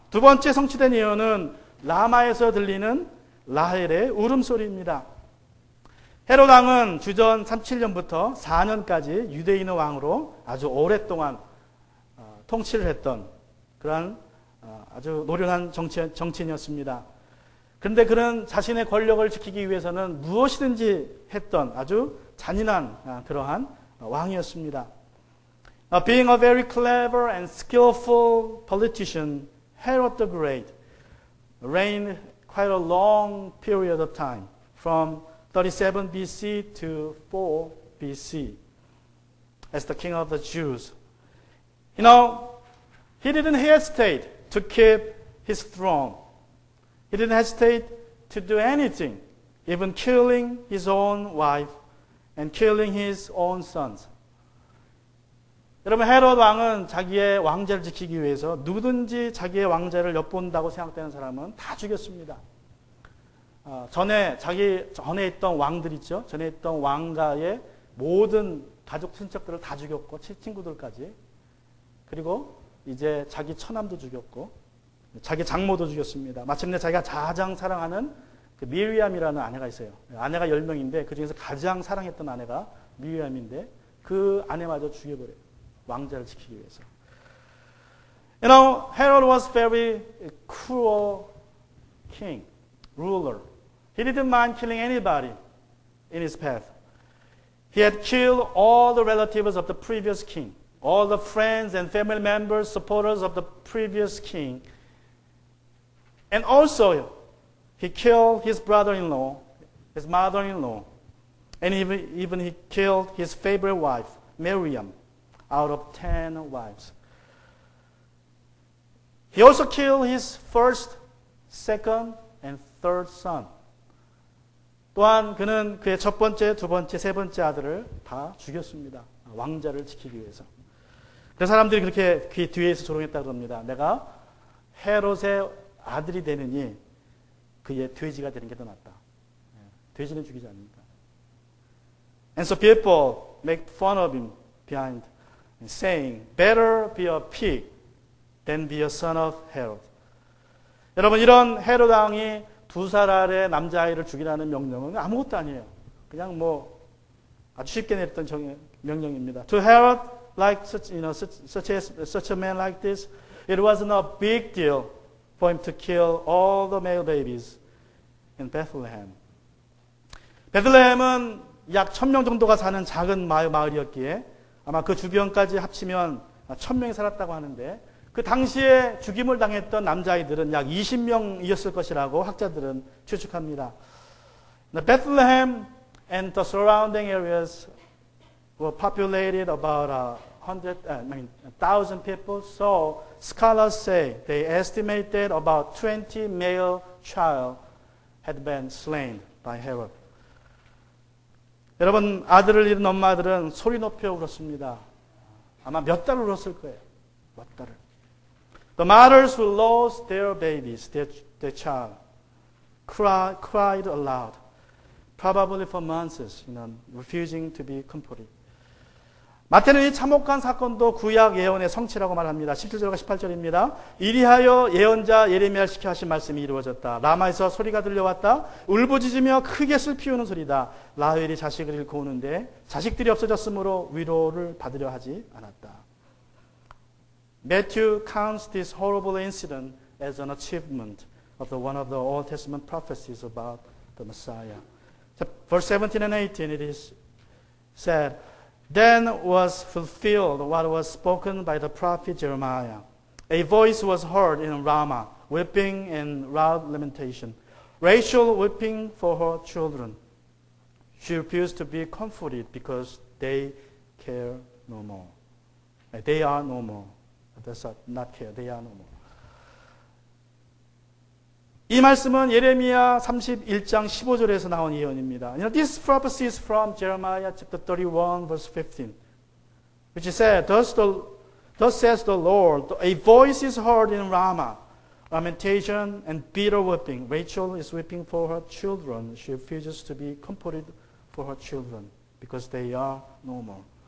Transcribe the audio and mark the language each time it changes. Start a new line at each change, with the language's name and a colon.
Korean: 두 번째 성취된 예언은 라마에서 들리는 라헬의 울음소리입니다. 헤롯 왕은 주전 37년부터 4년까지 유대인의 왕으로 아주 오랫동안 통치를 했던 그러한 아주 노련한 정치인이었습니다. 그런데 그는 자신의 권력을 지키기 위해서는 무엇이든지 했던 아주 잔인한 그러한 왕이었습니다.
English: Being a very clever and skillful politician, Herod the Great reigned quite a long period of time, from 37 BC to 4 BC, as the king of the Jews. You know, he didn't hesitate to keep his throne. He didn't hesitate to do anything, even killing his own wife and killing his own sons.
Korean: 여러분, 헤롯 왕은 자기의 왕자를 지키기 위해서 누구든지 자기의 왕자를 엿본다고 생각되는 사람은 다 죽였습니다. 전에 있던 왕들 있죠. 전에 있던 왕가의 모든 가족 친척들을 다 죽였고 친구들까지. 그리고 이제 자기 처남도 죽였고 자기 장모도 죽였습니다. 마침내 자기가 가장 사랑하는 그 미리암이라는 아내가 있어요. 아내가 10명인데 그중에서 가장 사랑했던 아내가 미리암인데 그 아내마저 죽여버려요. 왕자를 지키기 위해서.
English: You know, Herod was very cruel king, ruler. He didn't mind killing anybody in his path. He had killed all the relatives of the previous king, all the friends and family members, supporters of the previous king. And also, he killed his brother-in-law, his mother-in-law, and even he killed his favorite wife, Miriam, out of 10 wives. He also killed his first, second, and third son.
Korean: 또한 그는 그의 첫 번째, 두 번째, 세 번째 아들을 다 죽였습니다. 왕자를 지키기 위해서. 그래서 사람들이 그렇게 그 뒤에서 조롱했다고 합니다. 내가 헤롯의 아들이 되느니 그의 돼지가 되는 게 더 낫다. 돼지는 죽이지 않는다.
English: And so people make fun of him behind, saying, better be a pig than be a son of Herod.
Korean: 여러분, 이런 헤롯 왕이 2살 아래 남자아이를 죽이라는 명령은 아무것도 아니에요. 그냥 뭐 아주 쉽게 내렸던 명령입니다.
English: To Herod, like such a man like this, it wasn't a big deal for him to kill all the male babies in Bethlehem.
Korean: 베들레헴은 약 1000명 정도가 사는 작은 마을이었기에 아마 그 주변까지 합치면 1000명이 살았다고 하는데 그 당시에 죽임을 당했던 남자아이들은 약 20명이었을 것이라고 학자들은 추측합니다.
English: Bethlehem and the surrounding areas were populated about 1,000 people. So scholars say they estimate that about 20 male child had been slain by Herod.
Korean: 여러분, 아들을 잃은 엄마들은 소리 높여 울었습니다. 아마 몇 달을 울었을 거예요. 몇 달을.
English: The mothers who lost their babies, their child, cried aloud, probably for months, refusing to be comforted.
Korean: 마태는 이 참혹한 사건도 구약 예언의 성취라고 말합니다. 17절과 18절입니다. 이리하여 예언자 예레미야를 시켜 하신 말씀이 이루어졌다. 라마에서 소리가 들려왔다. 울부짖으며 크게 슬피우는 소리다. 라헬이 자식을 잃고 오는데 자식들이 없어졌으므로 위로를 받으려 하지 않았다.
English: Matthew counts this horrible incident as an achievement of one of the Old Testament prophecies about the Messiah. Verse 17 and 18 it is said, Then was fulfilled what was spoken by the prophet Jeremiah. A voice was heard in Ramah, weeping and loud lamentation. Rachel weeping for her children. She refused to be comforted because they care no more. They are no more. That's not care. They are no more.
Korean: 이 말씀은 예레미야 31장 15절에서 나온 예언입니다.
English: This prophecy is from Jeremiah chapter 31 verse 15, which said, Thus says the Lord, a voice is heard in Ramah, lamentation and bitter weeping. Rachel is weeping for her children. She refuses to be comforted for her children because they are no more.